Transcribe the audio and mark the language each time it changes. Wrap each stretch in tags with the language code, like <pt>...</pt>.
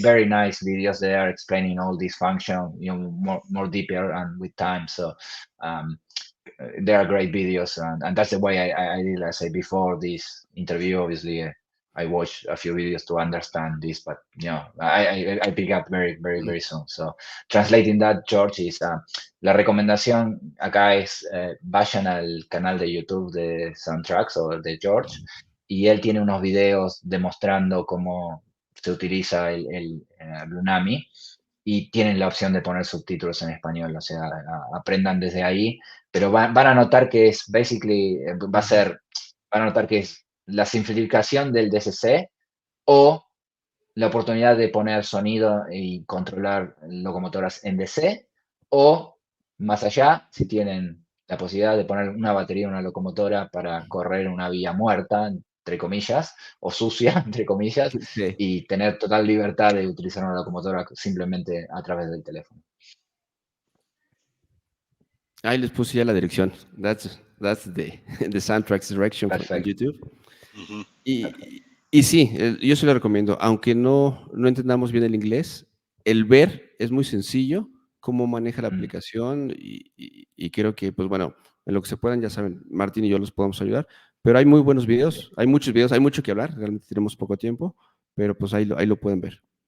<en>very nice videos there explaining all these function, more deeper and with time. So. Um, they are great videos, and that's the way I did. As I say before this interview, obviously I watched a few videos to understand this, but I pick up very soon. So translating that, George, is</en> <es>la recomendación acá es vayan al canal de YouTube de Soundtraxx o de George y él tiene unos videos demostrando cómo se utiliza el Blunami y tienen la opción de poner subtítulos en español, o sea, aprendan desde ahí, pero van a notar que es basically, van a notar que es la simplificación del DCC o la oportunidad de poner sonido y controlar locomotoras en DC, o más allá, si tienen la posibilidad de poner una batería en una locomotora para correr una vía muerta, entre comillas, o sucia, entre comillas, Sí. y tener total libertad de utilizar una locomotora simplemente a través del teléfono. Ahí les puse ya la dirección.</es> <en>That's the Soundtraxx direction on</en> <es>Perfecto.</es> <en>YouTube. Hmm.</en> <es>Y sí, yo se lo recomiendo, aunque no entendamos bien el inglés, el ver es muy sencillo, cómo maneja la Mm, aplicación y creo que, pues bueno, en lo que se puedan, ya saben, Martín y yo los podemos ayudar, pero hay muy buenos</es> <en>yeah.</en> <es>videos, hay muchos videos, hay mucho que hablar, realmente tenemos poco tiempo, pero pues ahí lo pueden ver.</es>